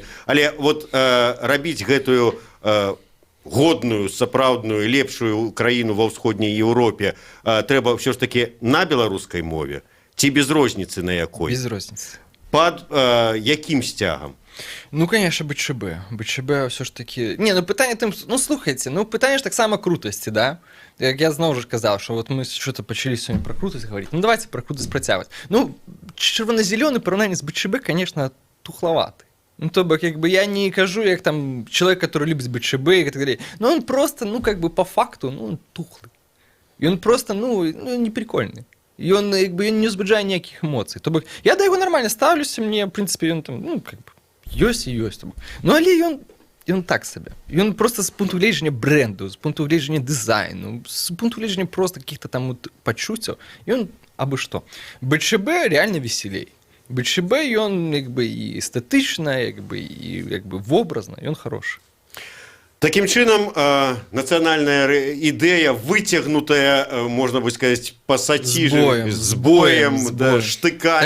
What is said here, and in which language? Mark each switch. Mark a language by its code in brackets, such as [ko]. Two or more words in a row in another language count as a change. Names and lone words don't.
[be] Але вот рабіць гэтую годную, сапраўдную, лепшую краіну ва ўсходняй Еўропе трэба ўсё ж такі на беларускай мове ці без розніцы на якой? Без розніцы. Пад якім сцягам? Ну, конечно, БЧБ. БЧБ ўсё ж такі... Не, ну пытанне тым... Ну, слухайце, ну пытанне ж таксама крутасці, да? Як я зноў жа казаў, што вот мы что-то пачалі сёння пра крутасць гаварыць. Ну, давайте пра крутасць працягваць. Ну, чырвона-зелёны параўнанне з БЧБ, конечно, тухлаваты. Ну, то бок, як бы я не кажу, як там [ru] человек, который любит БЧБ и так далее. Но он просто, ну, как бы по факту, ну, он тухлый. И он просто, ну не прикольный. И он, [be] як бы, не узбуджае ніякіх эмоцый. То бок, я да яго нормально ставлюся, [ru] мне, в принципе, он там, ну, как бы, [be] ёсць і ёсць. Ну, але ён так сабе. Ён просто з пункту гледжання бренду, з пункту гледжання дызайну, з пункту гледжання просто каких-то там вот пачуццяў, ён абы што. БЧБ реально весялей. БЧБ, ён як бы і эстэтычна, як бы вобразна, ён хорошы. Такім чынам, нацыянальная ідэя выцягнутая, можна бы сказаць, пасацижам, з боем, да, штыкамі.